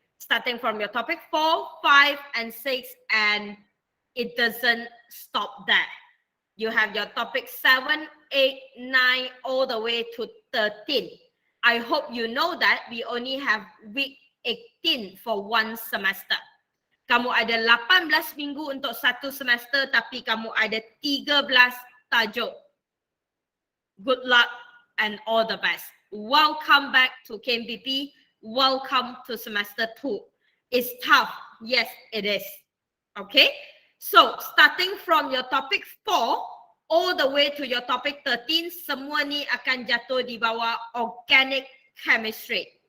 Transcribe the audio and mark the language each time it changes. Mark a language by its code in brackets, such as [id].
[en] Starting from your topic 4, 5, and 6, and it doesn't stop there. You have your topic 7, 8, 9, all the way to 13. I hope you know that we only have week 18 for one semester. [ms] Kamu ada 18 minggu untuk satu semester, tapi kamu ada 13 tajuk. [en] Good luck and all the best. Welcome back to KMPP. Welcome to semester 2. It's tough. Yes, it is. Okay. So, starting from your topic 4 all the way to your topic 13, [ms] semua ni akan jatuh di bawah [en] organic chemistry.